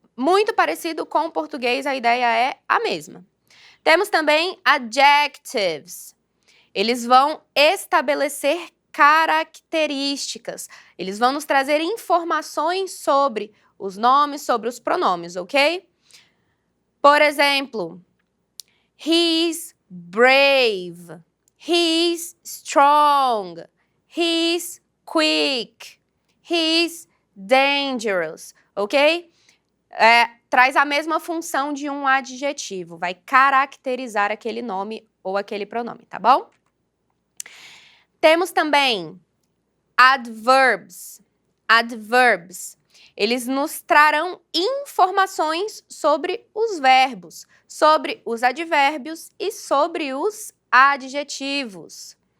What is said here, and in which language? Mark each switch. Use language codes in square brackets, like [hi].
[pt] Muito parecido com o português, a ideia é a mesma. Temos também adjectives. Eles vão estabelecer características. Eles vão nos trazer informações sobre os nomes, sobre os pronomes, ok? Por exemplo, [en] he's brave, he's strong, he's quick, he's dangerous, ok? [pt] Traz a mesma função de um adjetivo, vai caracterizar aquele nome ou aquele pronome, tá bom? Temos também adverbs. Adverbs. Eles nos trarão informações sobre os verbos, sobre os advérbios e sobre os adjetivos.